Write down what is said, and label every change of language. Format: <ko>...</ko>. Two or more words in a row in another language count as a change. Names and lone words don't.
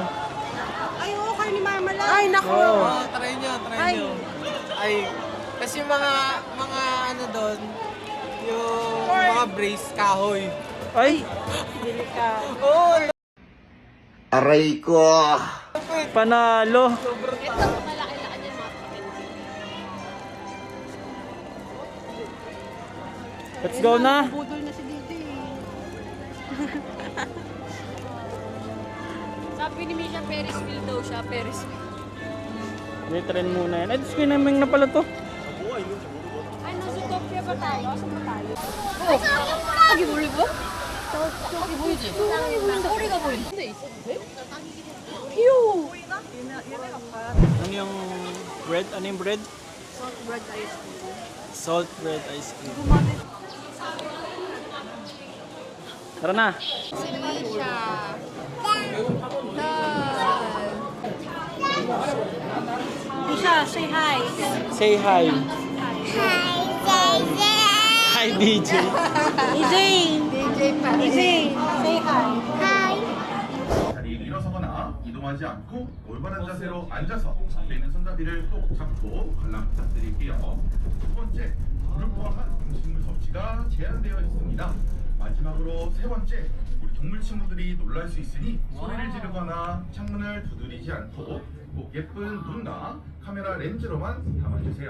<tl>Ay, oo, kayo ni Mama lang. Ay, naku. Oo. Try niyo. Ay, kasi mga ano doon, yung mga brace kahoy. Ay, Oh, Aray ko! panalo.</tl> <en>Let's go na.</en> <tl>Budol na si DJ. Sabi ni Misha,</tl> <en>Ferris wheel</en> <tl>daw siya.</tl> <en>Ferris wheel.</en> <tl>May trend muna yan. Ay, skinaming na pala to. Ay, nasa Zootopia ba tayo? Saan ba tayo? Oh! Agi mo rin ba?</tl> <ko>저기 보이지? 꼬리가 보이는데 있었는데? 귀여워.</ko> <tl>Ano yung bread? Ano yung bread?</tl> <en>Salt bread ice cream. Salt bread ice cream.</en> <tl>Tara na.</tl> <en>Isha, say hi. Say hi. Hi, Daisy. Hi, DJ. DJ. DJ, say hi. Hi.</en> <ko>자리에 일어서거나 이동하지 않고 올바른 자세로 앉아서 앞에 있는 손잡이를 꼭 잡고 관람 부탁드릴게요. 두 번째, 물을 포함한 음식물 섭취가 제한되어 있습니다. 마지막으로 세 번째, 우리 동물 친구들이 놀랄 수 있으니 소리를 지르거나 창문을 두드리지 않고 꼭 예쁜 눈과 카메라 렌즈로만 담아주세요.</ko>